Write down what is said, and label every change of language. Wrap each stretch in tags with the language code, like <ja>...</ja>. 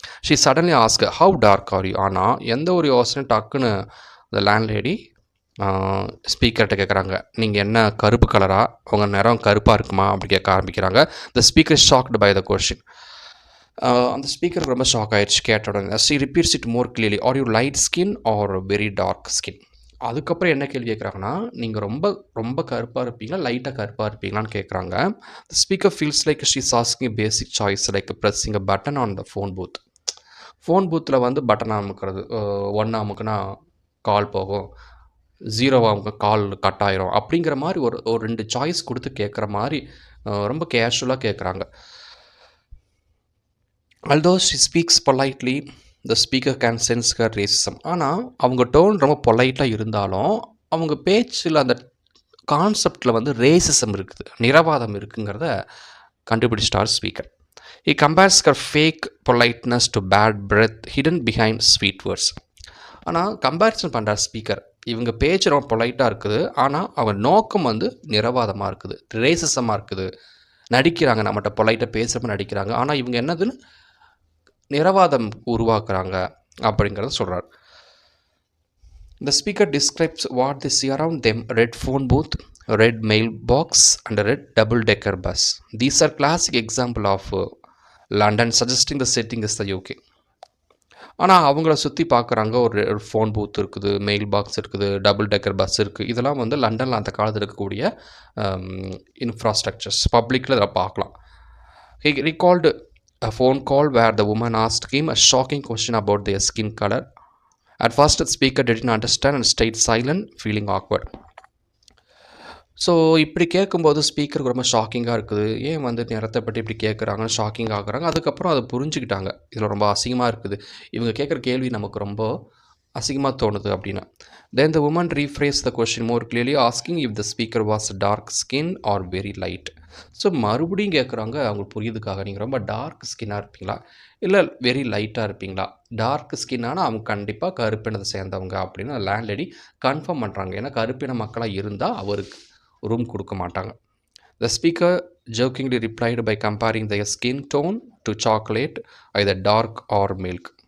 <en>She suddenly ask how dark are you.</en> <ta>ஆனால் எந்த ஒரு யோசனை டக்குன்னு இந்த லேண்ட்லேடி ஸ்பீக்கர்கிட்ட கேட்குறாங்க, நீங்கள் என்ன கருப்பு கலரா, உங்கள் நிறம் கருப்பாக இருக்குமா அப்படி கேட்க ஆரம்பிக்கிறாங்க.</ta> <en>The speaker is shocked by the question.</en> <ta>அந்த ஸ்பீக்கருக்கு ரொம்ப ஷாக் ஆயிடுச்சு கேட்ட உடனே.</ta> <en>She repeats it more clearly, are you light skin or very dark skin.</en> <ta>அதுக்கப்புறம் என்ன கேள்வி கேட்குறாங்கன்னா, "நீங்க ரொம்ப ரொம்ப கருப்பா இருப்பீங்களா? லைட்டா கருப்பா இருப்பீங்களான்னு?" கேட்குறாங்க.</ta> <en>The speaker feels like she's asking a basic choice like pressing a button on the phone booth.</en> <ta>Phone பூத்தில் வந்து பட்டன் அமுக்கிறது. 1 அமுக்குனா கால் போகும். 0 அமுக்குனா கால் கட் ஆயிரும். அப்படிங்கிற மாரி ஒரு ஒரு 2 சாய்ஸ் குடுத்து கேட்குற மாரி ரொம்ப கேஷுவலா கேட்குறாங்க.</ta> <en>Although she speaks politely, the speaker can sense her racism.</en> <ta>ஆனா, அவங்க டோன் ரொம்ப பொலைட்டா இருந்தாலும், அவங்க பேச்சுல அந்த கான்செப்ட்ல வந்து ரேசிசம் இருக்குது. நிறவாதம் இருக்குங்கிறத கண்டுபிடிச்சிட்டார் speaker.</ta> <en>He compares her fake politeness to bad breath hidden behind sweet words.</en> <ta>ஆனா, கம்பேரிசன் பண்றார் ஸ்பீக்கர். இவங்க பேச்சு ரொம்ப பொலைட்டா இருக்குது. ஆனா, அவங்க நோக்கம் வந்து நிறவாதமா இருக்குது. ரேசிசமா இருக்குது. நடிக்கிறாங்க. நம்மட்ட பொலைட்டா பேசுறப்ப நடிக்கிறாங்க. ஆனா, இவங்க என்னதுன்னு நிறவாதம் உருவாக்குறாங்க அப்படிங்கிறத சொல்றார்.</ta> <en>The speaker describes what they see around them: red phone booth, red mailbox, and a red double-decker bus. These are classic example of London, suggesting the setting is the UK.</en> <ta>ஆனால் அவங்கள சுற்றி பார்க்குறாங்க. ஒரு ஃபோன் பூத் இருக்குது, mail box இருக்குது, double decker bus இருக்குது. இதெல்லாம் வந்து லண்டனில் அந்த காலத்தில் இருக்கக்கூடிய இன்ஃப்ராஸ்ட்ரக்சர்ஸ். பப்ளிக்கில் இதில் பார்க்கலாம்.</ta> <en>He recalled a phone call where the woman asked him a shocking question about their skin color. At first, the speaker didn't understand and stayed silent, feeling awkward.</en> <ta>So இப்படி கேட்கும்போது ஸ்பீக்கருக்கு ரொம்ப ஷாக்கிங்காக இருக்குது. ஏன் வந்து நிறத்தை பற்றி இப்படி கேட்குறாங்கன்னு ஷாக்கிங் ஆகுறாங்க. அதுக்கப்புறம் அதை புரிஞ்சுக்கிட்டாங்க. இதில் ரொம்ப அசிங்கமாக இருக்குது. இவங்க கேட்குற கேள்வி நமக்கு ரொம்ப அசிங்கமாக தோணுது அப்படின்னு.</ta> <en>Then the woman rephrased the question more clearly, asking if the speaker was dark skin or very light.</en> <ta>So மறுபடியும் கேட்குறாங்க அவங்களுக்கு புரியுதுக்காக, நீங்கள் ரொம்ப டார்க் ஸ்கின்னாக இருப்பீங்களா, இல்லை வெரி லைட்டாக இருப்பீங்களா? டார்க் ஸ்கின்னானா அவங்க கண்டிப்பாக கருப்பினத்தை சேர்ந்தவங்க அப்படின்னு லேண்ட்லேடி கன்ஃபார்ம் பண்ணுறாங்க. ஏன்னா கருப்பின மக்களாக இருந்தால் அவருக்கு ரூம் கொடுக்க மாட்டாங்க.</ta> <en>The speaker jokingly replied by comparing their skin tone to chocolate, either dark or milk.</en>